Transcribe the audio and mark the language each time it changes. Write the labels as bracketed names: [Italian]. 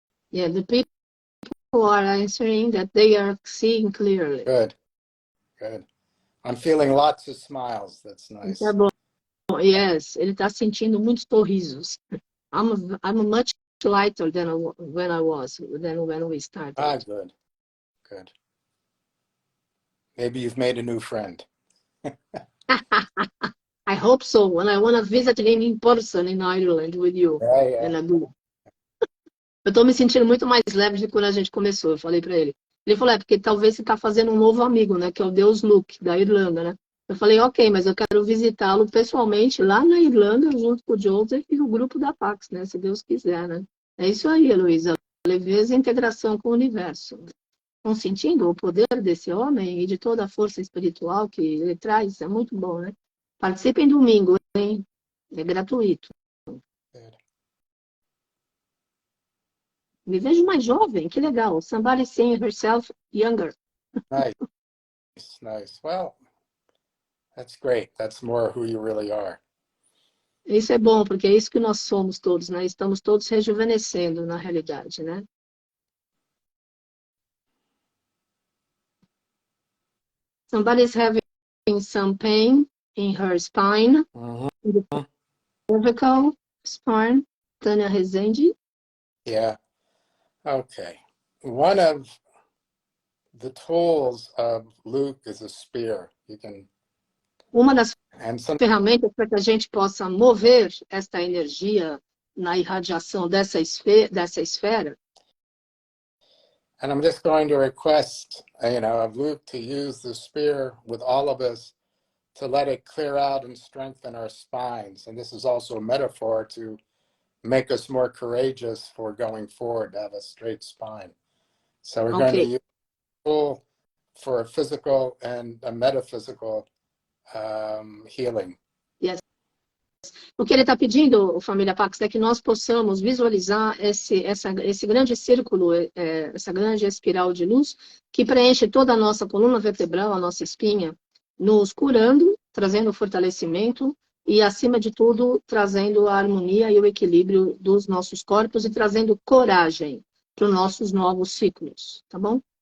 [English] Yeah, the people are answering that they are seeing clearly. Good. Good. I'm feeling lots of smiles. That's nice. [Portuguese] Tá bom. Yes, ele está sentindo muitos sorrisos. [English] I'm much lighter than when we started. Ah, good. Good. Maybe you've made a new friend. I hope so. When I want to visit him in person in Ireland with you. Yeah. [Portuguese] Eu estou me sentindo muito mais leve de quando a gente começou. Eu falei para ele. Ele falou, porque talvez você está fazendo um novo amigo, né? Que é o Deus Lugh, da Irlanda, né? Eu falei, ok, mas eu quero visitá-lo pessoalmente lá na Irlanda, junto com o Joseph e o grupo da Pax, né? Se Deus quiser, né? É isso aí, Heloísa. Leveza e integração com o universo. Estão sentindo o poder desse homem e de toda a força espiritual que ele traz? É muito bom, né? Participem domingo, hein? É gratuito. Me vejo mais jovem, que legal. [English] Somebody seeing herself younger. Nice. Well, that's great. That's more who you really are. [Portuguese] Isso é bom, porque é isso que nós somos todos, né? Estamos todos rejuvenescendo, na realidade, né? [English] Somebody's having some pain in her spine, in the cervical spine. Tânia Rezende. Yeah. Okay. One of the tools of Lugh is a spear. You can. [Portuguese] Uma das ferramentas para que a gente possa mover esta energia na irradiação dessa esfera. [English] And I'm just going to request, of Lugh to use the spear with all of us to let it clear out and strengthen our spines. And this is also a metaphor to make us more courageous for going forward, to have a straight spine. So we're going to use a tool for a physical and a metaphysical healing. Yes. [Portuguese] O que ele está pedindo, família Pax, é que nós possamos visualizar esse grande círculo, essa grande espiral de luz que preenche toda a nossa coluna vertebral, a nossa espinha, nos curando, trazendo fortalecimento e, acima de tudo, trazendo a harmonia e o equilíbrio dos nossos corpos e trazendo coragem para os nossos novos ciclos, tá bom?